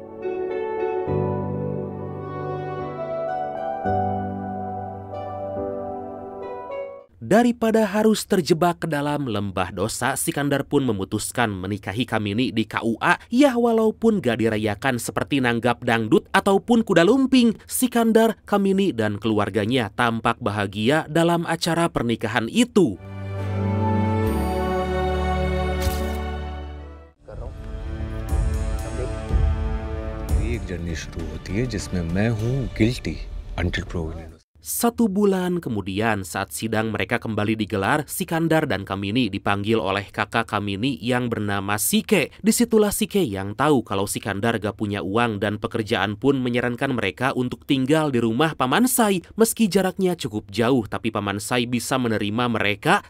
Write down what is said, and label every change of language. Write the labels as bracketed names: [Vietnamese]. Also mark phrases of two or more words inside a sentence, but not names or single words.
[Indonesian] Daripada harus terjebak ke dalam lembah dosa, Sikandar pun memutuskan menikahi Kamini di KUA. Ya, walaupun gak dirayakan seperti nanggap dangdut ataupun kuda lumping, Sikandar, Kamini, dan keluarganya tampak bahagia dalam acara pernikahan itu. [Hindi] एक जर्नी शुरू होती है जिसमें मैं हूँ [English] guilty until proven innocent. [Indonesian] 1 bulan kemudian, saat sidang mereka kembali digelar, Sikandar dan Kamini dipanggil oleh kakak Kamini yang bernama Sike. Disitulah Sike yang tahu kalau Sikandar gak punya uang dan pekerjaan pun menyarankan mereka untuk tinggal di rumah Paman Sai. Meski jaraknya cukup jauh, tapi Paman Sai bisa menerima mereka.